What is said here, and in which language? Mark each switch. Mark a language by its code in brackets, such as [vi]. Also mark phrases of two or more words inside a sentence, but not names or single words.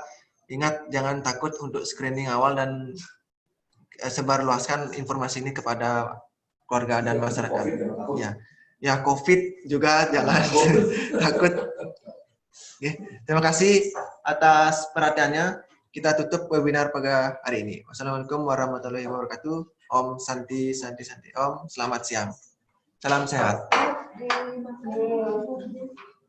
[id] Ingat jangan takut untuk screening awal dan sebarluaskan informasi ini kepada keluarga dan masyarakat. Ya, COVID juga jangan takut. Terima kasih atas perhatiannya. Kita tutup webinar pada hari ini. [ar] والسلام عليكم ورحمة الله وبركاته. [sa] ॐ शान्ति शान्ति शान्ति ॐ. [id] Selamat siang. Salam sehat.